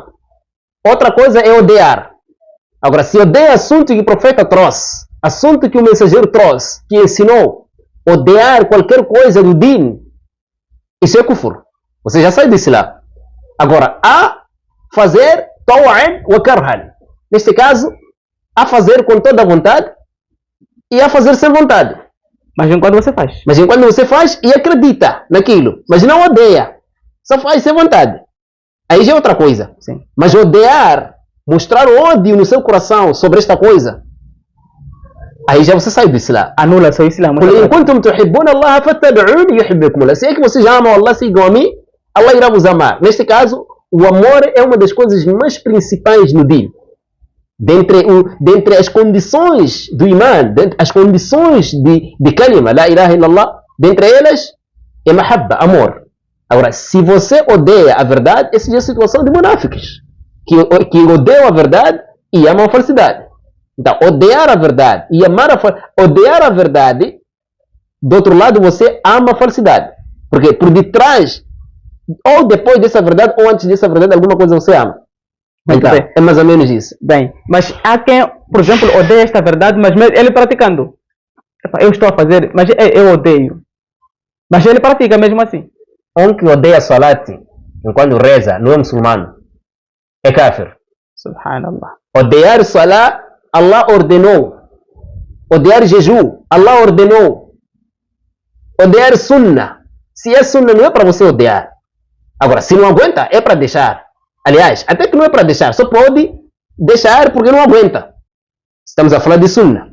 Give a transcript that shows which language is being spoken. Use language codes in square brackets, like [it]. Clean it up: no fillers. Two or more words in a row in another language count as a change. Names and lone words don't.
[pt] Outra coisa é odiar. Agora, se odeia assunto que o profeta trouxe, assunto que o mensageiro trouxe, que ensinou, odiar qualquer coisa do din, isso é kufur. Você já sai do Islã. Agora, a fazer [ar] طوعا وكرها. [pt] Neste caso, a fazer com toda a vontade e a fazer sem vontade. Mas enquanto você faz. Mas enquanto você faz e acredita naquilo, mas não odeia, só faz sem vontade. Aí já é outra coisa. Sim. Mas odiar, mostrar ódio no seu coração sobre esta coisa, aí já você sai do Islã. Anula seu Islã. [ar] قُلْ إِن كُنْتُمْ تُحِبُّونَ اللَّهَ فَاتَّبِعُونِي يُحِبِّكُمُ اللَّهُ. [pt] Se é que vocês amam Allah, sigam a mim, Allah irá vos amar. Neste caso, o amor é uma das coisas mais principais no din. Dentre as condições do iman, as condições de kalima, [ar] لا إله إلا الله, [pt] dentre elas é mahabba, amor. Agora, se você odeia a verdade, essa é a situação de munáficos, que odeiam a verdade e amam a falsidade. Então, odiar a verdade e amar odiar a verdade, do outro lado você ama a falsidade. Porque por detrás, ou depois dessa verdade, ou antes dessa verdade, alguma coisa você ama. Então, é mais ou menos isso. Bem, mas há quem, por exemplo, odeia esta verdade, mas ele praticando. Eu estou a fazer, mas eu odeio. Mas ele pratica mesmo assim. Um que odeia salat enquanto reza, não é muçulmano, é kafir. Subhanallah. Odiar salah, Allah ordenou. Odiar jejum, Allah ordenou. Odiar sunna. Se é sunna, não é para você odiar. Agora, se não aguenta, é para deixar. Aliás, até que não é para deixar, só pode deixar porque não aguenta. Estamos a falar de sunna.